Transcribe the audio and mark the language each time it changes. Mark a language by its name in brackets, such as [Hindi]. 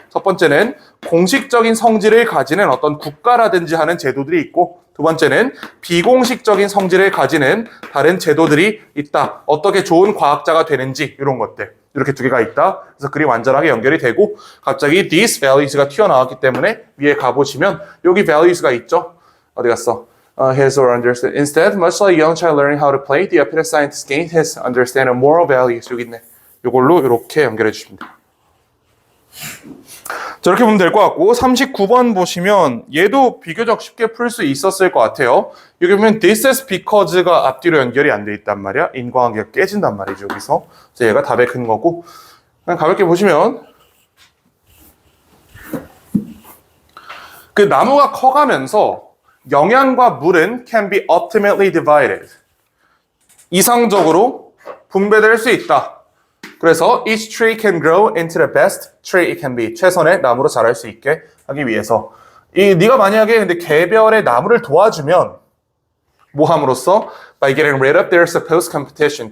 [Korean] 첫 번째는 공식적인 성질을 가지는 어떤 국가라든지 하는 제도들이 있고 두 번째는 비공식적인 성질을 가지는 다른 제도들이 있다. 어떻게 좋은 과학자가 되는지 이런 것들. 이렇게 두 개가 있다. 그래서 글이 완전하게 연결이 되고 갑자기 [English] these values [Korean] 가 튀어나왔기 때문에 위에 가보시면 여기 values가 있죠. 어디 갔어? [English] His or understand. Instead, much like a young child learning how to play, the apprentice scientist gained his understanding of moral values. [Korean] 여기 있네. 이걸로 이렇게 연결해 주십니다. 저렇게 보면 될 것 같고 39번 보시면 얘도 비교적 쉽게 풀 수 있었을 것 같아요. 여기 보면 [English] this is because [Korean] 가 앞뒤로 연결이 안 돼 있단 말이야. 인과관계가 깨진단 말이죠. 여기서. 그래서 얘가 답의 근거고 그냥 가볍게 보시면 그 나무가 커가면서 영양과 물은 [English] can be ultimately divided. [Korean] 이상적으로 분배될 수 있다. 그래서 [English] each tree can grow into the best tree it can be. [Korean] 최선의 나무로 자랄 수 있게 하기 위해서. 네가 만약에 근데 개별의 나무를 도와주면 뭐 함으로써 [English] by getting rid of their supposed competition.